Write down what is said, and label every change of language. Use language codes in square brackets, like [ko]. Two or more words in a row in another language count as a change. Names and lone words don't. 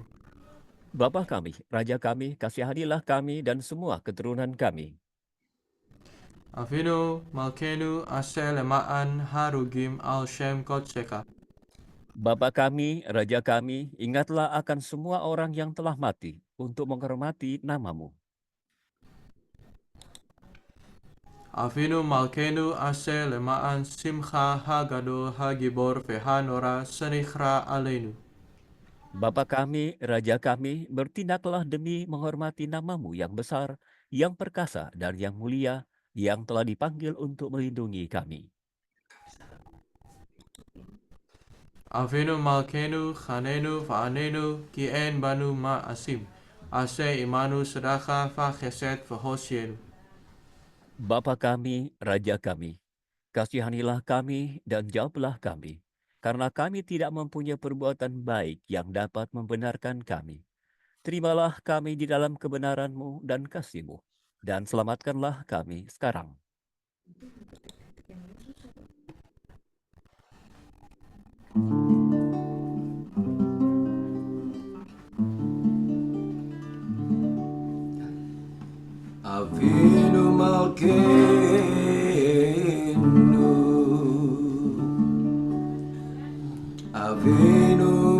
[id] Bapa kami, Raja kami, kasihanilah kami dan semua keturunan kami. [he] אבינו מלכנו עשה למען הרוגים על שם קדשך. [id] Bapa kami, Raja kami, ingatlah akan semua orang yang telah mati untuk menghormati nama-Mu. [he] אבינו מלכנו עשה למען שמך הגדול הגבור והנורא שנקרא עלינו. [id] Bapa kami, Raja kami, bertindaklah demi menghormati nama-Mu yang besar, yang perkasa dan yang mulia, yang telah dipanggil untuk melindungi kami. [he] אבינו מלכנו חננו ועננו כי אין בנו מעשים. עשה עמנו צדקה וחסד והושיענו. [id] Bapa kami, Raja kami, kasihanilah kami dan jawablah kami, karena kami tidak mempunyai perbuatan baik yang dapat membenarkan kami. Terimalah kami di dalam kebenaran-Mu dan kasih-Mu, dan selamatkanlah kami sekarang. [he] אבינו מלכנו, אבינו